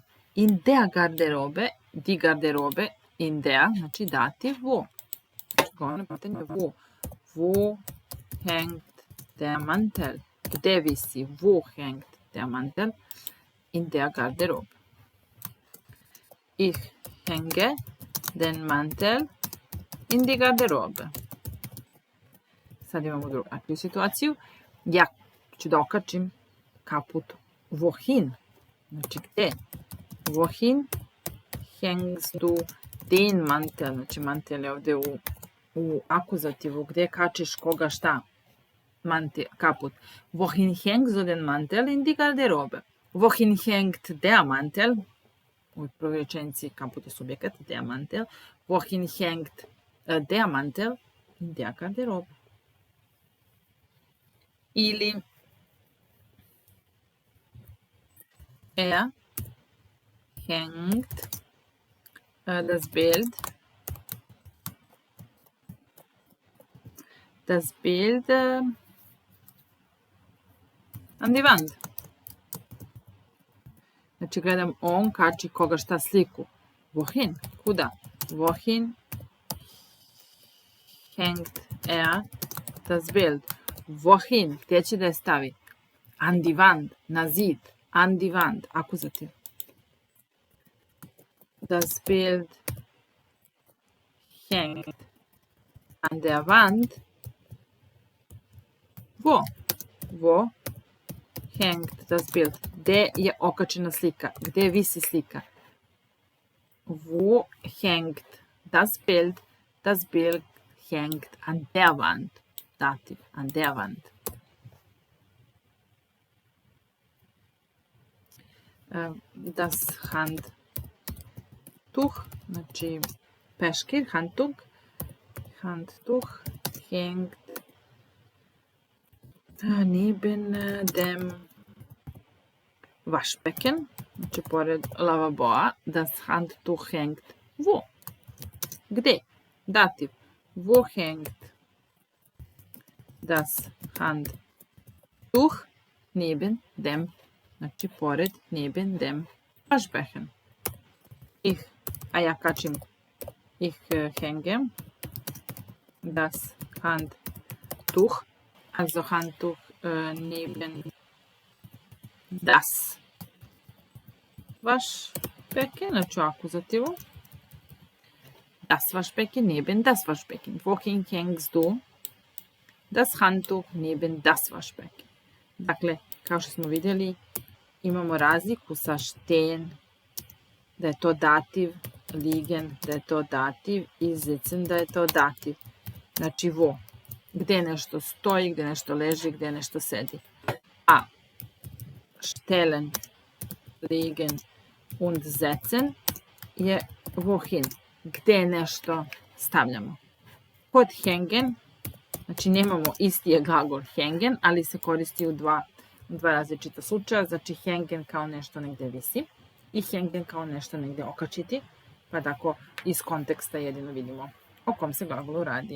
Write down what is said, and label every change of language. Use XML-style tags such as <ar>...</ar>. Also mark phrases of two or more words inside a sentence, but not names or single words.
<de>In der Garderobe, die Garderobe, in der,</de> <sr>znači dativ wo. Govorno pitanje</sr> <de>wo. Wo hängt der Mantel?</de> <sr>Gde visi?</sr> <de>Wo hängt der Mantel? In der Garderobe. Ich hänge den Mantel in die Garderobe.</de> <sr>Sad imamo drugačiju situaciju. Ja ću da okačim kaput. Wohin? Znači gde?</sr> <de>Wohin hängst du den Mantel?</de> <sr>Znači mantel je ovde u akuzativu. Gde kačiš koga šta? Kaput.</sr> <de>Wohin hängst du den Mantel in die Garderobe? Wohin hängt der Mantel?</de> <sr>U prvoj rečenici kaput je subjekat,</sr> <de>der Mantel. Wohin hängt der Mantel in der Garderobe? Ili hängt das Bild an die Wand.</de> <sr>Znači gledam on kači koga šta sliku.</sr> <de>Wohin? Kuda? Wohin hängt das Bild? Wohin?</de> <sr>Gdje će da je stavi?</sr> <de>An die Wand.</de> <sr>Na zid.</sr> <de>An die Wand. Akuzativ. Das Bild hängt an der Wand. Wo? Wo hängt das Bild?</de> <sr>Gde je okačena slika? Gde visi slika?</sr> <de>Wo hängt das Bild? Das Bild hängt an der Wand. Dativ, an der Wand. Das Handtuch,</de> <sr>znači peškir,</sr> <de>Handtuch hängt neben dem Waschbecken,</de> <sr>znači pored lavaboa.</sr> <de>Das Handtuch hängt wo? Gde? Dativ. Wo hängt das Handtuch neben dem,</de> <sr>znači pored,</sr> <de>neben dem Waschbecken.</de> <sr>A ja kačim</sr> <de>ich hänge das Handtuch, also Handtuch neben das Waschbecken,</de> <sr>znači akuzativu.</sr> <de>Das Waschbecken neben das Waschbecken. Wohin hängst du das Handtuch neben das Waschbecken?</de> <sr>Dakle, kao što smo vidjeli, imamo razliku sa stehen, da je to dativ, liegen, da je to dativ i sitzen, da je to dativ. Znači wo, gde nešto stoji, gde nešto leži, gde nešto sedi.</sr> <de>A stellen, liegen und setzen je wohin,</de> <sr>gde nešto stavljamo. Kod hängen, znači nemamo isti je glagol hängen, ali se koristi u dva različita slučaja. Znači hängen kao nešto negde visi i hängen kao nešto negde okačiti. Pa tako iz konteksta jedino vidimo o kom se glagolu radi.</sr>